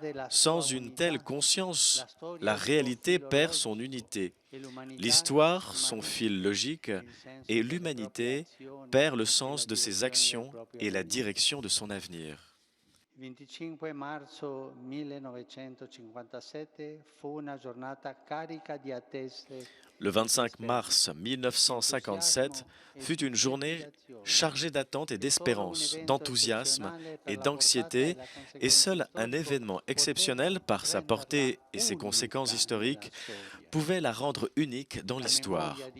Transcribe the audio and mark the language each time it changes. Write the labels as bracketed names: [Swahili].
[French] Sans une telle conscience, la réalité perd son unité, l'histoire son fil logique et l'humanité perd le sens de ses actions et la direction de son avenir. [Italian] Le 25 marzo 1957 fu una giornata carica di attese. [French] Le 25 mars 1957 fut une journée chargée d'attentes et d'espérance, d'enthousiasme et d'anxiété, et seul un événement exceptionnel par sa portée et ses conséquences historiques pouvait la rendre unique dans l'histoire.